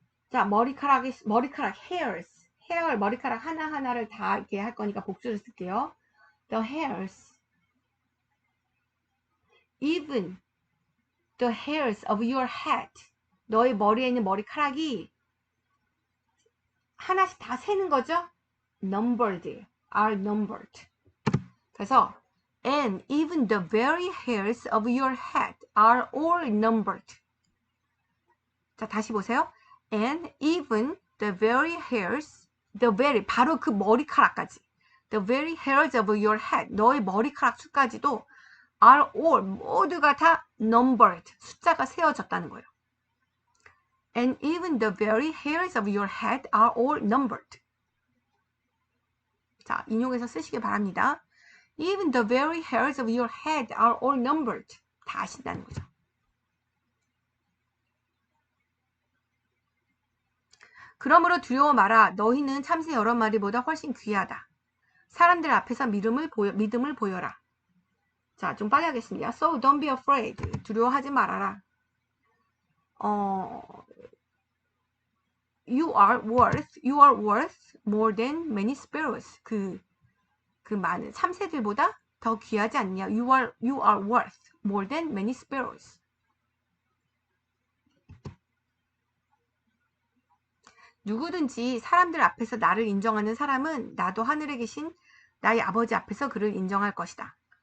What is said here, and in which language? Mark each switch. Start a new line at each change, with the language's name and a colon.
Korean: 자, 머리카락 hairs, 머리카락 하나하나를 다 이렇게 할 거니까 복수를 쓸게요.
English: The hairs, even the hairs of your head,
Korean: 너의 머리에 있는 머리카락이 하나씩 다 세는 거죠?
English: Numbered, are numbered. 그래서 and even the very hairs of your head are all numbered.
Korean: 자, 다시 보세요.
English: And even the very hairs,
Korean: 바로 그 머리카락까지.
English: The very hairs of your head,
Korean: 너의 머리카락 수까지도
English: are all,
Korean: 모두가 다
English: numbered,
Korean: 숫자가 세어졌다는 거예요.
English: And even the very hairs of your head are all numbered.
Korean: 자, 인용해서 쓰시기 바랍니다.
English: Even the very hairs of your head are all numbered.
Korean: 다 아신다는 거죠. 그러므로 두려워 마라. 너희는 참새 여러 마리보다 훨씬 귀하다. 사람들 앞에서 믿음을 보여라. 자, 좀 빨리 하겠습니다.
English: So don't be afraid.
Korean: 두려워하지 말아라.
English: You are worth more than many sparrows.
Korean: 그 많은 참새들보다 더 귀하지 않냐?
English: You are worth more than many sparrows.
Korean: 누구든지 사람들 앞에서 나를 인정하는 사람은 나도 하늘에 계신 나의 아버지 앞에서 그를 인정할 것이다.